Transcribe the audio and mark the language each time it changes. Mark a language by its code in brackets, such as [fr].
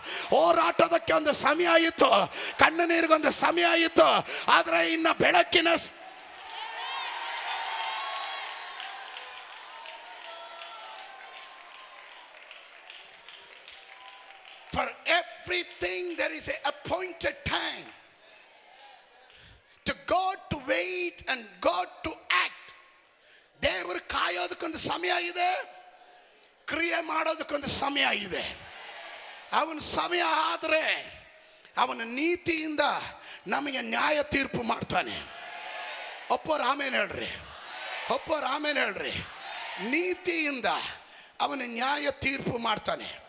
[kn] ಹೋರಾಟದಕ್ಕೆ ಒಂದು ಸಮಯ ಆಯಿತು, ಕಣ್ಣು ನೀರಿಗೊಂದು ಸಮಯ ಆಯಿತು, ಆದರೆ ಇನ್ನು ಬೆಳಕಿನ [en] For everything there is a appointed time. To God to wait and God to act. [kn] ದೇವರು ಕಾಯೋದಕ್ಕೊಂದು ಸಮಯ ಇದೆ, ಕ್ರಿಯೆ ಮಾಡೋದಕ್ಕೊಂದು ಸಮಯ ಇದೆ. ಅವನ ಸಮಯ ಆದರೆ ಅವನ ನೀತಿಯಿಂದ ನಮಗೆ ನ್ಯಾಯ ತೀರ್ಪು ಮಾಡ್ತಾನೆ. ಒಪ್ಪೋರು ಆಮೇಲೆ ಹೇಳ್ರಿ, ಒಪ್ಪೋರು ಆಮೇಲೆ ಹೇಳ್ರಿ. ನೀತಿಯಿಂದ ಅವನ ನ್ಯಾಯ ತೀರ್ಪು ಮಾಡ್ತಾನೆ.